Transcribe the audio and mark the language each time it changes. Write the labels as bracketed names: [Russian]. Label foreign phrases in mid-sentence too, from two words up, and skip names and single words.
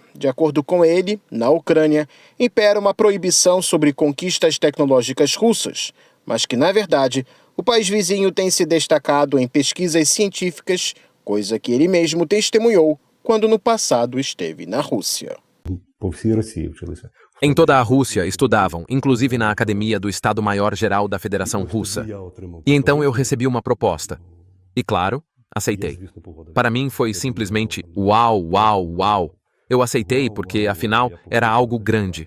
[Portuguese] De acordo com ele, na Ucrânia, impera uma proibição sobre conquistas tecnológicas russas, mas que, na verdade, o país vizinho tem se destacado em pesquisas científicas, coisa que ele mesmo testemunhou quando no passado esteve na Rússia. [Ukrainian] По всій Росії вчилися. [Portuguese] Em toda a Rússia estudavam, inclusive na Academia do Estado-Maior-Geral da Federação Russa. E então eu recebi uma proposta. E claro, aceitei. Para mim foi simplesmente uau, uau, uau. Eu aceitei porque, afinal, era algo grande.